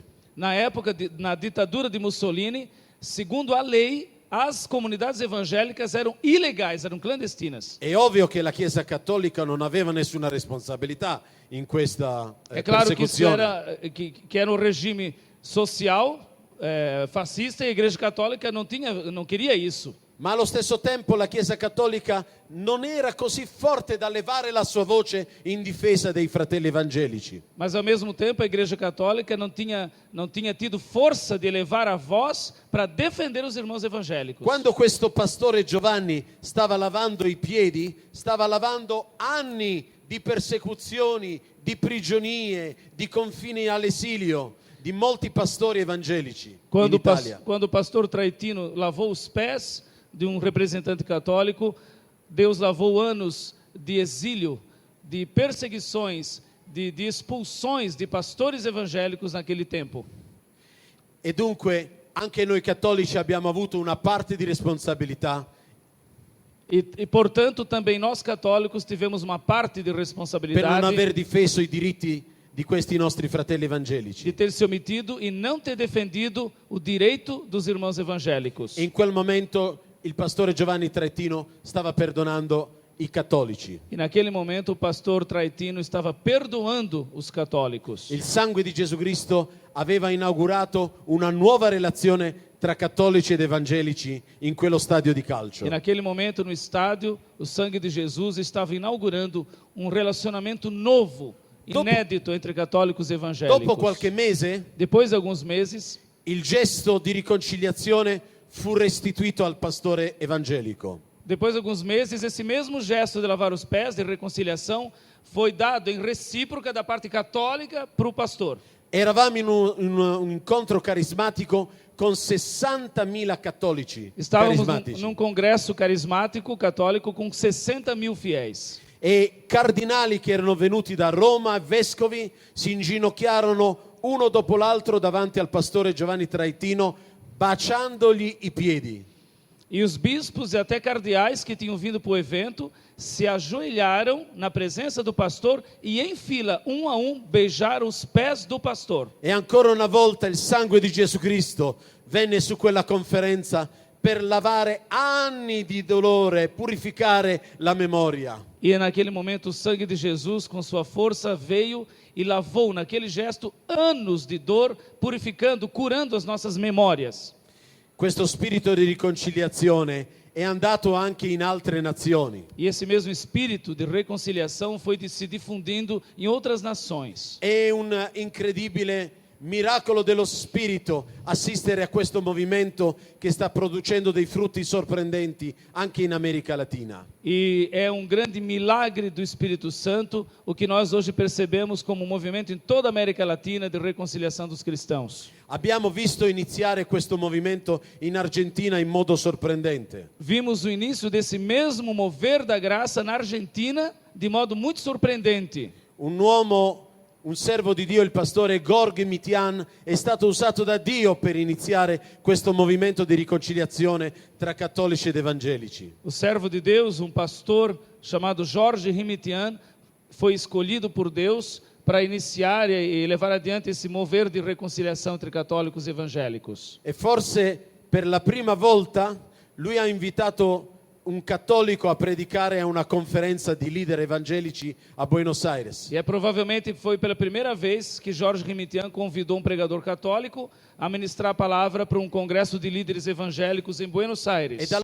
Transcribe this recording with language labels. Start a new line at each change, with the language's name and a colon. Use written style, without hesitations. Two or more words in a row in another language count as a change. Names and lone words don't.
Portuguese: Na época, na ditadura de Mussolini, segundo a lei, as comunidades evangélicas eram ilegais, eram clandestinas.
Italian: È ovvio che la Chiesa cattolica non aveva nessuna responsabilità in questa
Portuguese: É claro que isso
Italian: persecuzione.
Portuguese: que era um regime social, fascista, e a Igreja Católica não queria isso.
Italian: Ma allo stesso tempo la Chiesa cattolica non era così forte da levare la sua voce in difesa dei fratelli evangelici.
Portuguese: Mas ao mesmo tempo a Igreja Católica não tinha tido força de elevar a voz para defender os irmãos evangélicos.
Italian: Quando questo pastore Giovanni stava lavando i piedi, stava lavando anni di persecuzioni, di prigionie, di confini all'esilio di molti pastori evangelici in
Portuguese: Quando
Italian: Italia.
Portuguese: o pastor Traitino lavou os pés de um representante católico, Deus lavou anos de exílio, de perseguições, de expulsões de pastores evangélicos naquele tempo.
Italian: E dunque anche noi cattolici abbiamo avuto una parte di responsabilità
Portuguese: Portanto, também nós católicos tivemos uma parte de
Italian: per non
Portuguese: responsabilidade
Italian: aver difeso i diritti di questi nostri fratelli
Portuguese: de
Italian: evangelici.
Portuguese: ter se omitido e não ter defendido o direito dos irmãos evangélicos.
Italian: E in quel momento il pastore Giovanni Traitino stava perdonando i cattolici.
Portuguese: E naquele momento o pastor Traitino estava perdoando os católicos.
Italian: Il sangue di Gesù Cristo aveva inaugurato una nuova relazione tra cattolici ed evangelici in quello stadio di calcio.
Portuguese: E naquele momento no estádio, o sangue de Jesus estava inaugurando um relacionamento novo, inédito entre católicos e evangélicos.
Italian: Dopo qualche mese
Portuguese: Depois de alguns meses,
Italian: il gesto di riconciliazione fu restituito al pastore evangelico.
Portuguese: depois de alguns meses, esse mesmo gesto de lavar os pés, de reconciliação, foi dado em recíproca da parte católica para o pastor.
Italian: Eravamo in un incontro carismatico con 60.000 cattolici
Portuguese: Estávamos
Italian: carismatici
Portuguese: num congresso carismático católico com 60 mil fiéis.
Italian: e cardinali che erano venuti da Roma, vescovi, si inginocchiarono uno dopo l'altro davanti al pastore Giovanni Traitino, baciandogli i piedi.
Portuguese: E os bispos e até cardeais que tinham vindo para o evento se ajoelharam na presença do pastor e em fila, um a um, beijaram os pés do pastor.
Italian: E ancora una volta il sangue di Gesù Cristo venne su quella conferenza per lavare anni di dolore, purificare la memoria.
Portuguese: E naquele momento o sangue de Jesus, com sua força, veio e lavou naquele gesto anos de dor, purificando, curando as nossas memórias.
Italian: Questo spirito di riconciliazione è andato anche in altre nazioni.
Portuguese: E esse mesmo espírito de reconciliação foi se difundindo em outras nações.
Italian: È un incredibile miracolo dello spirito assistere a questo movimento che sta producendo dei frutti sorprendenti anche in America Latina.
Portuguese: E é um grande milagre do Espírito Santo o que nós hoje percebemos como um movimento em toda a América Latina de reconciliação dos cristãos.
Italian: Abbiamo visto iniziare questo movimento in Argentina in modo sorprendente.
Portuguese: Vimos o início desse mesmo mover da graça na Argentina de modo muito surpreendente.
Italian: Un servo di Dio, il pastore Gorg Mitian, è stato usato da Dio per iniziare questo movimento di riconciliazione tra cattolici ed evangelici.
Portuguese: O servo de Deus, um pastor chamado Jorge Rimitian, foi escolhido por Deus para iniciar e levar adiante esse mover de reconciliação entre católicos e evangélicos.
Italian: E forse per la prima volta lui ha invitato un cattolico a predicare a una conferenza di leader evangelici a Buenos Aires.
Portuguese: E provavelmente foi pela primeira vez que Jorge Rimitian convidou um pregador católico a ministrar a palavra para um congresso de líderes evangélicos em Buenos Aires.